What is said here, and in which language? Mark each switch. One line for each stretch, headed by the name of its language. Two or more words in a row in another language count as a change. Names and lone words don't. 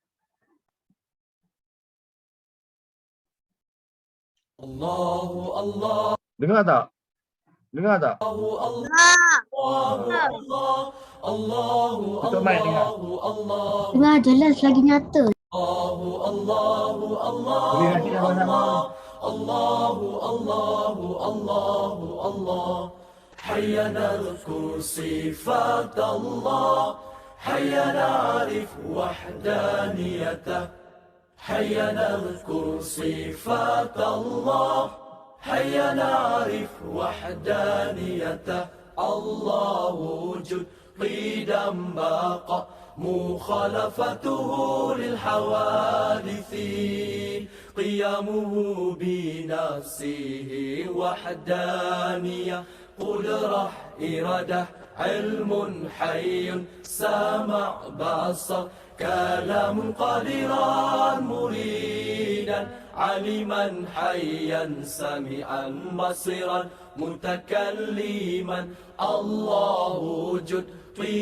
Arabic: الله الله.
Malay: Dengar tak? Dengar tak?
Arabic: الله الله.
Malay: Tutup mic dengar. Dengar jelas lagi nyata. Allahu Boleh nasyid sama-sama. Allah.
Arabic: هيا نذكر صفات الله. هيا نعرف وحدانيته. هيا نذكر صفات الله. هيا نعرف وحدانيته. الله وجود قدم بقاء. مخالفته للحوادث قيامه بنفسه وحدانية قدرة إرادة علم حي سمع بصر كلام قادرا مريدا علما حيا سميعا بصيرا متكلما الله وجود